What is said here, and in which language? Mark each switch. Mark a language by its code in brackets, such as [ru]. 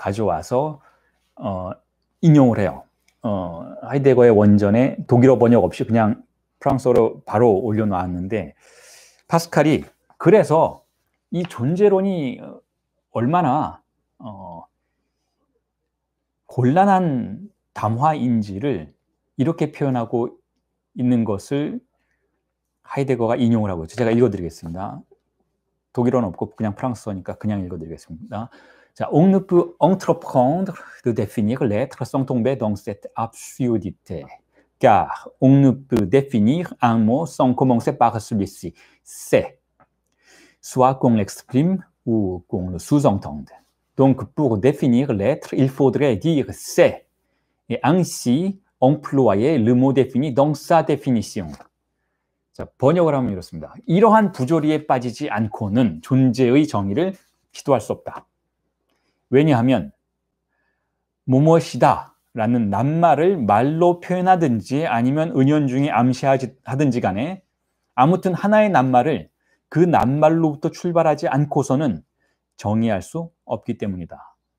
[ko] 가져와서 인용을 해요. 하이데거의 원전에 독일어 번역 없이 그냥 프랑스어로 바로 올려놓았는데 파스칼이 그래서 이 존재론이 얼마나 곤란한 담화인지를 이렇게 표현하고 있는 것을 하이데거가 인용을 하고 있죠. 제가 읽어드리겠습니다. 독일어는 없고 그냥 프랑스어니까 그냥 읽어드리겠습니다. [fr] 자, on ne peut entreprendre de définir l'être sans tomber dans cette absurdité, car on ne peut définir un mot sans commencer par celui-ci. C'est, soit qu'on l'exprime ou qu'on le sous-entende. Donc, pour définir l'être, il faudrait dire c'est, et ainsi employer le mot défini dans sa définition. [ko] 자, 번역을 하면 이렇습니다. 이러한 부조리에 빠지지 않고는 존재의 정의를 시도할 수 없다. 왜냐하면 무엇이다 라는 낱말을 말로 표현하든지 아니면 은연중에 암시하든지 간에 아무튼 하나의 낱말을 그 낱말로부터 출발하지 않고서는 정의할 수 없기 때문이다.